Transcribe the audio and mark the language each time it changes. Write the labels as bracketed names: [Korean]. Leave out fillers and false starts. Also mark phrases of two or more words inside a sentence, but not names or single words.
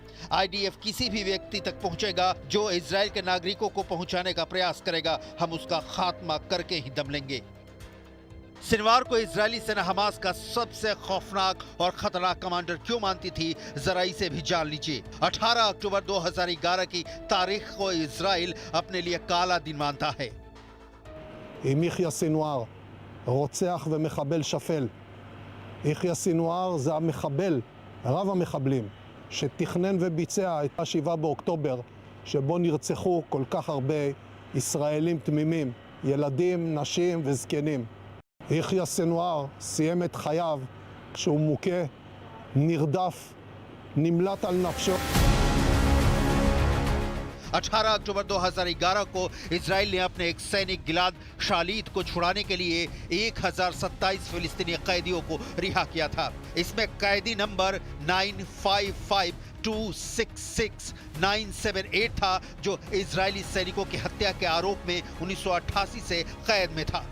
[Hindi] IDF किसी भी व्यक्ति तक पहुंचेगा जो इजराइल के नागरिकों को पहुंचाने का प्रयास करेगा, हम उसका खात्मा करके ही दम लेंगे। सिनवार को इजरायली सेना हमास का सबसे खौफनाक और खतरनाक कमांडर क्यों मानती थी, जरा इसे भी जान लीजिए। 18 अक्टूबर 2011 की तारीख को इजराइल अपने लिए काला दिन मानता है। [Hebrew] יחיא סינואר, רוצח ומחבל שפל. יחיא סינואר זה המחבל, רב המחבלים, שתכנן וביצע את 7 באוקטובר, שבו נרצחו כל כך הרבה ישראלים תמימים, ילדים, נשים וזקנים. יחיא סינואר סיים את חייו כשהוא מוכה, נרדף, נמלט על נפשו. [Hindi] 18 अक्टूबर 2011 को इजराइल ने अपने एक सैनिक गिलाद शालिद को छुड़ाने के लिए 1027 फिलिस्तीनी कैदियों को रिहा किया था। इसमें कैदी नंबर 955266978 था, जो इजरायली सैनिकों की हत्या के आरोप में 1988 से कैद में था।